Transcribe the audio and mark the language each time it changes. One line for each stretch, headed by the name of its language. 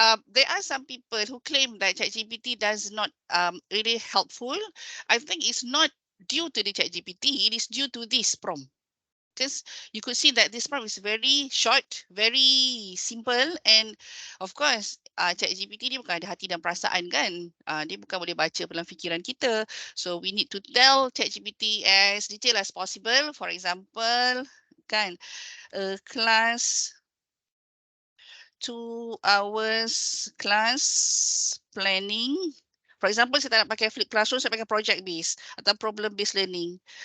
English: There are some people who claim that ChatGPT does not really helpful. I think it's not due to the ChatGPT, it is due to this prompt. Because you could see that this prompt is very short, very simple, and of course,
Malay: ChatGPT ni bukan ada hati dan perasaan kan. Dia bukan boleh baca dalam fikiran kita.
English: So we need to tell ChatGPT as detailed as possible. For example, kan, class 2 hours class planning. For example,
Malay: saya tak nak pakai flipped classroom, saya pakai project based atau problem based learning.